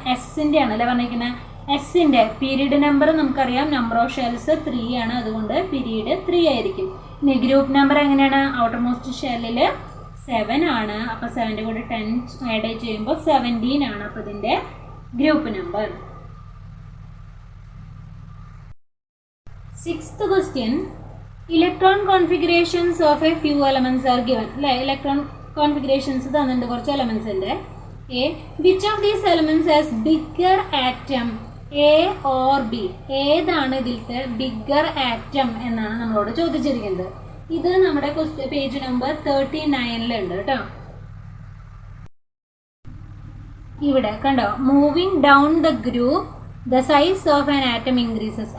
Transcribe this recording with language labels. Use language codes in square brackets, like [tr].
[ml] എസിൻ്റെ ആണ് അല്ലേ പറഞ്ഞിരിക്കുന്നത്? എസിൻ്റെ പീരീഡ് നമ്പർ നമുക്കറിയാം, നമ്പർ ഓഫ് ഷെൽസ് 3 ആണ്, അതുകൊണ്ട് പീരീഡ് 3 ആയിരിക്കും. ഇനി ഗ്രൂപ്പ് നമ്പർ എങ്ങനെയാണ്? ഔട്ടർ മോസ്റ്റ് ഷെല്ലിൽ 7 ആണ്. അപ്പോൾ 7ൻ്റെ കൂടെ 10 ആഡ് ചെയ്യുമ്പോൾ 17 ആണ്. അപ്പോൾ ഇതിൻ്റെ group number. [en] Sixth question, electron configurations of a few elements are given. [ml] Electron configurations തന്നിട്ടുണ്ട് കുറച്ച് elements ഉണ്ട്. [en] A, which of these elements has bigger atom, A or B? [ml] ഏതാണ് ഇതിലത്തെ bigger atom എന്നാണ് നമ്മളോട് ചോദിച്ചിരിക്കുന്നത്. ഇത് നമ്മുടെ പേജ് നമ്പർ 39 കേട്ടോ. ഇവിടെ കണ്ടോ, [en] Moving down the group the size of an atom increases.